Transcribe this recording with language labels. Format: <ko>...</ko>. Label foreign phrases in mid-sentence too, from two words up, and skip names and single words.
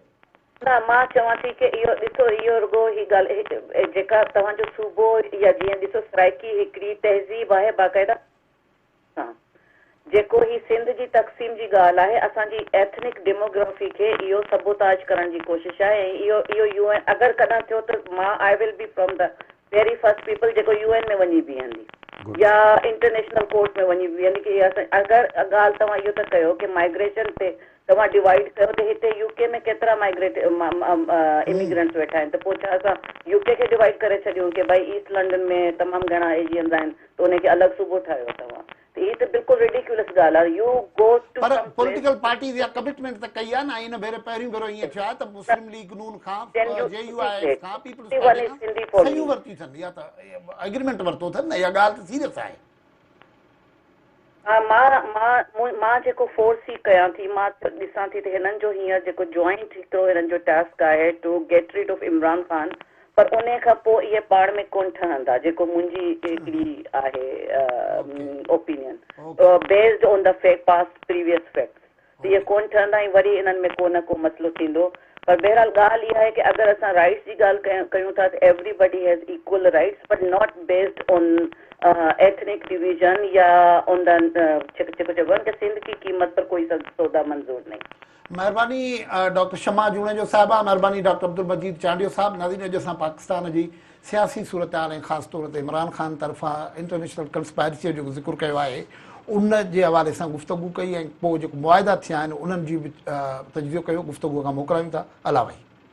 <sd>न मां चवां थी कि इहो ॾिसो इहो रुगो ही ॻाल्हि जेका तव्हांजो सूबो या जीअं ॾिसो सराइकी हिकिड़ी तहज़ीब आहे बाक़ाइदा जेको ही सिंध जी तक़सीम जी ॻाल्हि आहे असांजी</sd> <en>ethnic demography</en> <sd>खे इहो सबोताज करण जी कोशिशि आहे ऐं इहो UN अगरि कॾहिं थियो त मां</sd> <en>I will be from the very first people</en> <sd>जेको UN में वञी बीहंदी या इंटरनेशनल कोर्ट में वञी बीहंदी कि अगरि ॻाल्हि तव्हां इहो था कयो कि माइग्रेशन ते तव्हां डिवाइड कयो त हिते UK में केतिरा इमिग्रेंट्स वेठा आहिनि त पोइ छा असां UK खे डिवाइड करे छॾियूं कि भई ईस्ट लंडन में तमामु घणा एजियंस आहिनि त उनखे अलॻि सूबो ठाहियो तव्हां त इहा त बिल्कुलु रिडिक्यूलस ॻाल्हि आहे</sd> <en>you go to</en> <sd>पर</sd> <en>political parties</en> <sd>या कमिटमेंट त कई आहे न इन भेरे पहिरियों भेरो ईअं थियो आहे त मुस्लिम लीग नून खां JUIF खां पीपल्स सयूं वरितियूं अथनि या त एग्रीमेंट वरितो अथनि न इहा ॻाल्हि त सीरियस आहे हा मां जेको फोर्स ई कयां थी मां ॾिसां थी त हिननि जो हींअर जेको जॉइंट हिकिड़ो हिननि जो टास्क आहे</sd> <en>to get rid</en> <sd>ऑफ इमरान खान पर उन खां पोइ इहे पाण में कोन ठहंदा जेको मुंहिंजी हिकिड़ी आहे</sd> <en>opinion based on the past previous facts</en> <sd>इहे कोन ठहंदा ऐं वरी इन्हनि में को न को मसइलो थींदो पर बहरहाल ॻाल्हि इहा आहे कि अगरि असां राइट्स जी ॻाल्हि कयूं था त</sd> <en>everybody has equal rights but not based on ethnic division</en> <sd>या</sd> <en>on the</en> <sd>जेको चइबो आहे कि</sd> <ur>سندھ کی قیمت پر کوئی سودا منظور نہیں</ur> <sd>महिरबानी डॉक्टर शमा जूनेजो साहिबा महिरबानी डॉक्टर अब्दुल मजीद चांडियो साहब नाज़रीन अॼु असां पाकिस्तान जी सियासी सूरत हाल ऐं ख़ासि तौर ते इमरान ख़ान तरफ़ां</sd> <en>international conspiracy</en> <sd>जो ज़िक्र कयो आहे उन जे हवाले सां गुफ़्तगू कई ऐं पोइ जेको मुआइदा थिया आहिनि उन्हनि जी बि तजज़ियो कयो गुफ़्तगू खां मोकिलायूं था अलाही</sd>